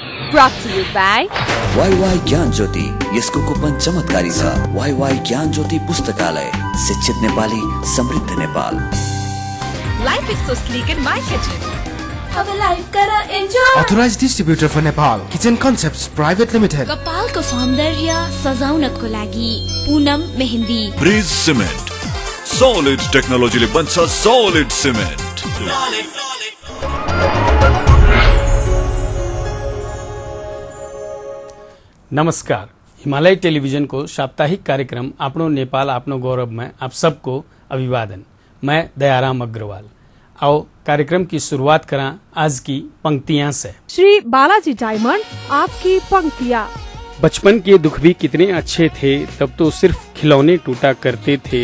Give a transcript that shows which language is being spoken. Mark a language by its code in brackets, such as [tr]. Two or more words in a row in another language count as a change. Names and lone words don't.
[en] Brought to you by [ne] YY ज्ञान ज्योति यसको कुपन चमत्कारी छ। YY ज्ञान ज्योति पुस्तकालय, शिक्षित नेपाली, समृद्ध नेपाल। [en] Life is so sleek in my kitchen. [hi] अब लाइफ करा एन्जॉय। [en] Authorized distributor for Nepal, Kitchen Concepts Private Limited. [ne] कपालको सौन्दर्य सजाउनको लागि पूनम मेहन्दी। ब्रिज सिमेन्ट, solid टेक्नोलोजीले बन्छ solid सिमेन्ट। [hi] नमस्कार, हिमालय टेलीविजन को साप्ताहिक कार्यक्रम आपनो नेपाल आपनो गौरव में आप सबको अभिवादन। मैं दयाराम अग्रवाल। आओ कार्यक्रम की शुरुआत करा आज की पंक्तियां से। श्री बालाजी डायमंड, आपकी पंक्तियां। बचपन के दुख भी कितने अच्छे थे, तब तो सिर्फ खिलौने टूटा करते थे।